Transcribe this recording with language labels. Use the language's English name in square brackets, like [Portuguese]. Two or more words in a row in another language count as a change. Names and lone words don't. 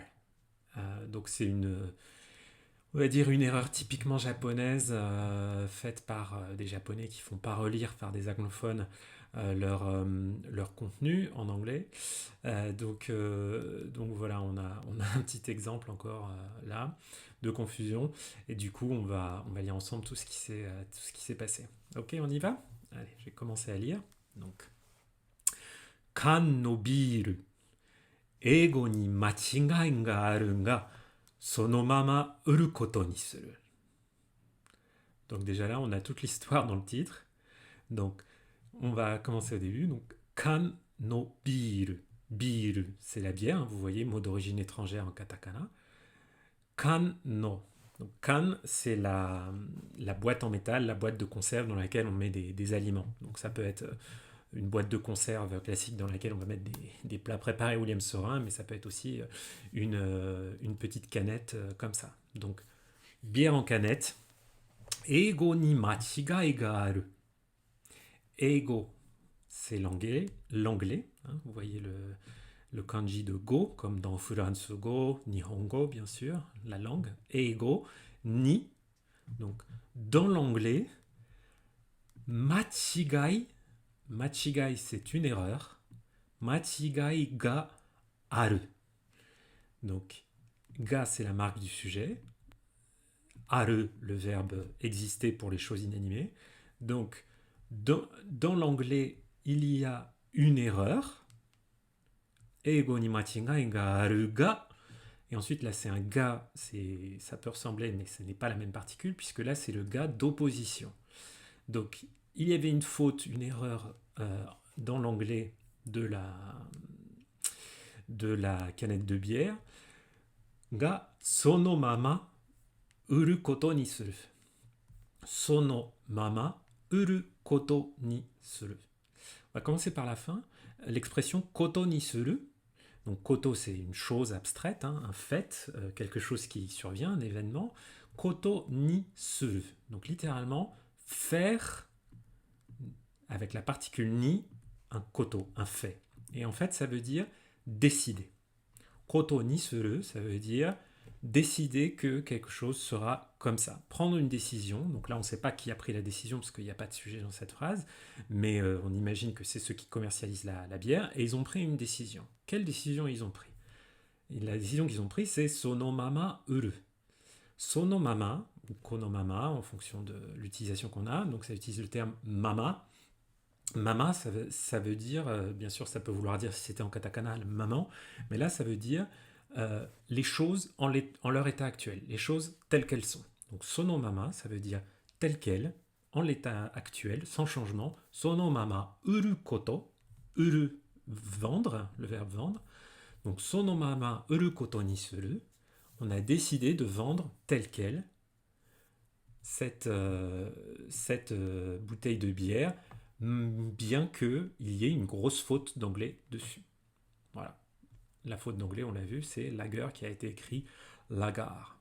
[French] Donc c'est on va dire une erreur typiquement japonaise faite par des Japonais qui font pas relire par des anglophones leur contenu en anglais. Donc voilà, on a un petit exemple encore là de confusion. Et du coup, on va lire ensemble tout ce qui s'est passé. Ok, on y va. Allez, je vais commencer à lire. Donc, [Japanese] 缶のビール、英語に間違いがあるが、そのまま売ることにする. [French] Donc déjà là, on a toute l'histoire dans le titre. Donc, on va commencer au début. Donc, [Japanese] 缶のビール. Biru, [French] c'est la bière, hein, vous voyez, mot d'origine étrangère en katakana. [Japanese] 缶の. [French] Donc, kan, c'est la boîte en métal, la boîte de conserve dans laquelle on met des aliments. Donc, ça peut être une boîte de conserve classique dans laquelle on va mettre des plats préparés William Sorin, mais ça peut être aussi une petite canette comme ça. Donc, bière en canette. [Japanese] 英語に間違いがある. Eigo, [French] c'est l'anglais. Hein, vous voyez le kanji de go, comme dans [Japanese] フランス語、日本語, [French] bien sûr, la langue. [Japanese] 英語、に. [French] Donc, dans l'anglais, [Japanese] 間違い、間違い, [French] c'est une erreur. [Japanese] 間違いがある. [French] Donc, ga, c'est la marque du sujet. Aru, le verbe exister pour les choses inanimées. Donc, dans l'anglais, il y a une erreur. [Japanese] 英語に間違いがあるが. [French] Et ensuite, là, c'est un ga, ça peut ressembler, mais ce n'est pas la même particule, puisque là, c'est le ga d'opposition. Donc, il y avait une faute, une erreur dans l'anglais de la canette de bière. [Japanese] が、そのまま売ることにする. そのまま売ることにする. [French] On va commencer par la fin. L'expression [Japanese] ことにする. [French] Donc koto, c'est une chose abstraite, hein, un fait, quelque chose qui survient, un événement. [Japanese] ことにする. [French] Donc littéralement, faire avec la particule ni, un koto, un fait. Et en fait, ça veut dire décider. [Japanese] ことにする, [French] ça veut dire décider que quelque chose sera comme ça. Prendre une décision. Donc là, on ne sait pas qui a pris la décision parce qu'il n'y a pas de sujet dans cette phrase, mais on imagine que c'est ceux qui commercialisent la bière et ils ont pris une décision. Quelle décision ils ont pris? Et la décision qu'ils ont prise, c'est [Japanese] そのまま売る. そのまま, ou このまま, [French] en fonction de l'utilisation qu'on a. Donc ça utilise le terme mama. Mama, ça veut dire, bien sûr, ça peut vouloir dire si c'était en katakana, maman, mais là, ça veut dire les choses en leur état actuel, les choses telles qu'elles sont. Donc [Japanese] そのまま, [French] ça veut dire telles quelles, en l'état actuel, sans changement. [Japanese] そのまま売ること, [French] uru vendre, le verbe vendre. Donc [Japanese] そのまま売ることにする, [French] on a décidé de vendre telle quelle cette bouteille de bière, bien qu'il y ait une grosse faute d'anglais dessus. Voilà. La faute d'anglais, on l'a vu, c'est lager qui a été écrit lagar.